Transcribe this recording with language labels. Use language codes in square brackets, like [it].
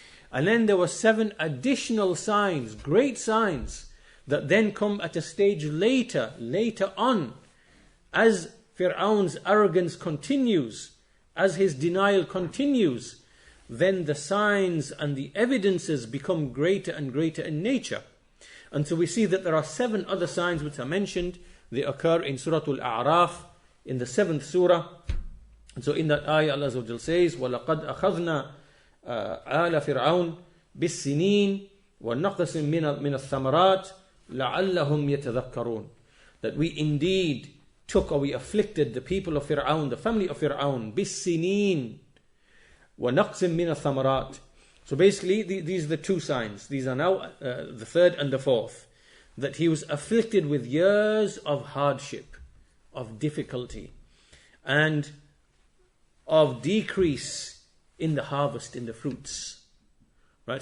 [en] And then there were 7 additional signs, great signs, that then come at a stage later on, as Fir'aun's arrogance continues, as his denial continues, then the signs and the evidences become greater and greater in nature. And so we see that there are 7 other signs which are mentioned. They occur in Surah Al-A'raf, in the 7th surah. And so in that ayah, Allah says, [ar] وَلَقَدْ أَخَذْنَا آلَ فِرْعَوْنَ بِالسِّنِينَ وَنَقْصٍ مِنَ الثَّمَرَاتِ لَعَلَّهُمْ يَتَذَكَّرُونَ. [en] That we indeed took, or we afflicted the people of Fir'aun, the family of Fir'aun, [ar] بِالسِّنِينَ وَنَقْصٍ مِنَ الثَّمَرَاتِ. [en] So basically, these are the 2 signs. These are now the 3rd and the 4th. That he was afflicted with years of hardship, of difficulty, and of decrease in the harvest, in the fruits. Right?